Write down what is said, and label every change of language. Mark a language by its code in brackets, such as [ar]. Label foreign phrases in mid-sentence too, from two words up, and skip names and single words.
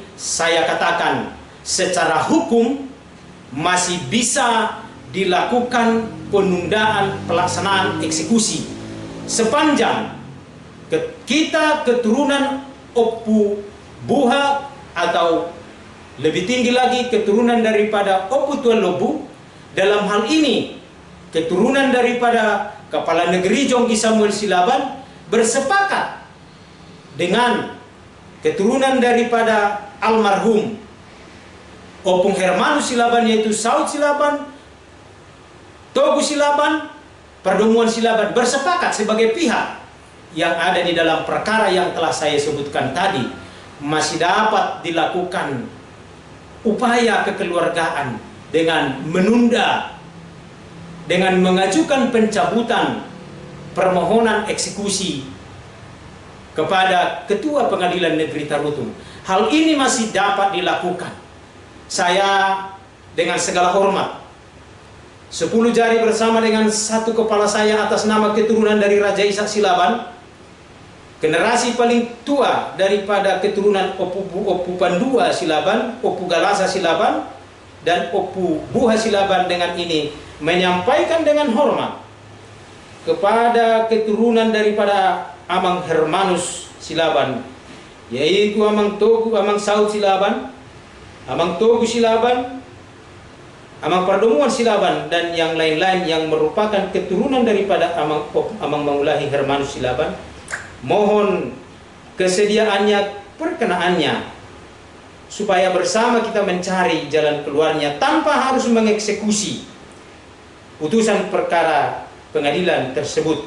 [id] Saya katakan secara hukum masih bisa dilakukan penundaan pelaksanaan eksekusi sepanjang Kita keturunan Opu Buha, atau lebih tinggi lagi keturunan daripada Opu Tuan Lobu. Dalam hal ini keturunan daripada Kepala Negeri Jongki Samuel Silaban bersepakat dengan keturunan daripada almarhum Opung Hermanus Silaban, yaitu Saud Silaban, Togu Silaban, Perdomuan Silaban, bersepakat sebagai pihak yang ada di dalam perkara yang telah saya sebutkan tadi. Masih dapat dilakukan upaya kekeluargaan dengan menunda, dengan mengajukan pencabutan permohonan eksekusi kepada Ketua Pengadilan Negeri Tarutung. Hal ini masih dapat dilakukan. Saya dengan segala hormat 10 jari bersama dengan satu kepala saya atas nama keturunan dari Raja Ishak Silaban, generasi paling tua daripada keturunan Opu Pandua Silaban, Opu Galasa Silaban, dan Opu Buha Silaban, dengan ini menyampaikan dengan hormat kepada keturunan daripada Amang Hermanus Silaban, yaitu Amang Togu, Amang Saud Silaban, Amang Togu Silaban, Amang Perdomuan Silaban, dan yang lain-lain yang merupakan keturunan daripada Amang Maulahi Hermanus Silaban. Mohon kesediaannya, perkenaannya, supaya bersama kita mencari jalan keluarnya tanpa harus mengeksekusi putusan perkara pengadilan tersebut.